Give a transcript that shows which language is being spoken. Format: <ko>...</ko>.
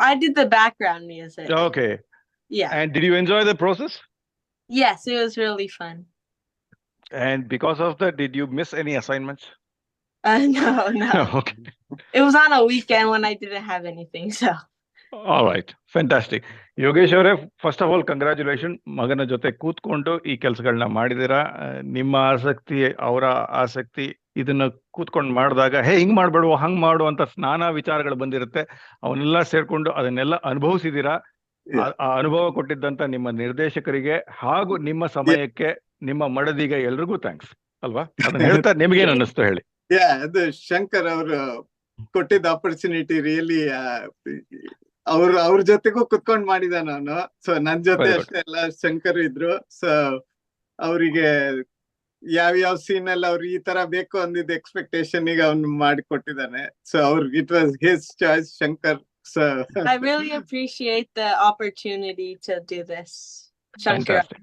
<en>I did the background music. Okay. Yeah. And did you enjoy the process? Yes, it was really fun. And because of that, did you miss any assignments? No. Okay. It was on a weekend when I didn't have anything, so. All right. Fantastic.</en> <kn>Yogesh ಅವರೇ,</kn> <en>first of all</en> <kn>congratulation. ಮಗನ ಜೊತೆ ಕೂತ್ಕೊಂಡು ಈ ಕೆಲಸಗಳನ್ನ ಮಾಡಿದಿರಾ. ನಿಮ್ಮ ಆಸಕ್ತಿ, ಅವರ ಆಸಕ್ತಿ, ಇದನ್ನ ಕೂತ್ಕೊಂಡು ಮಾಡಿದಾಗ ಹಿಂಗ್ ಮಾಡ್ಬೇಡು, ಹಂಗ್ ಮಾಡು ಅಂತ ನಾನಾ ವಿಚಾರಗಳು ಬಂದಿರುತ್ತೆ. ಅವನ್ನೆಲ್ಲ ಸೇರ್ಕೊಂಡು ಅದನ್ನೆಲ್ಲ ಅನುಭವಿಸಿದಿರಾ. ಆ ಅನುಭವ ಕೊಟ್ಟಿದ್ದಂತ ನಿಮ್ಮ ನಿರ್ದೇಶಕರಿಗೆ ಹಾಗೂ ನಿಮ್ಮ ಸಮಯಕ್ಕೆ, ನಿಮ್ಮ ಮಡದಿಗೆ ಎಲ್ರಿಗೂ ಥ್ಯಾಂಕ್ಸ್ ಅಲ್ವಾ? ಅದನ್ನ ಹೇಳ್ತಾ ನಿಮ್ಗೇನ್ ಅನ್ನಿಸ್ತು ಹೇಳಿ. ಅದು ಶಂಕರ್ ಅವರು ಕೊಟ್ಟಿದ್ದ ಆಪರ್ಚುನಿಟಿ ರಿಯಲಿ, ಅವ್ರ ಜೊತೆಗೂ ಕುತ್ಕೊಂಡ್ ಮಾಡಿದ ನಾನು. ಸೊ ನನ್ ಜೊತೆ ಅಷ್ಟೇ ಅಲ್ಲ, ಶಂಕರ್ ಇದ್ರು. ಸೊ ಅವರಿಗೆ ಯಾವ್ಯಾವ ಸೀನ್ ಅಲ್ಲಿ ಅವ್ರು ಈ ತರ ಬೇಕು ಅಂದಿದ್ದ ಎಕ್ಸ್ಪೆಕ್ಟೇಷನ್ ಗೆ ಅವ್ನು ಮಾಡಿ ಕೊಟ್ಟಿದ್ದಾನೆ.</kn> <en>So ಅವ್ರಿಗೆ it was his choice, Shankar. So I really appreciate the opportunity to do this, Shankar.</en>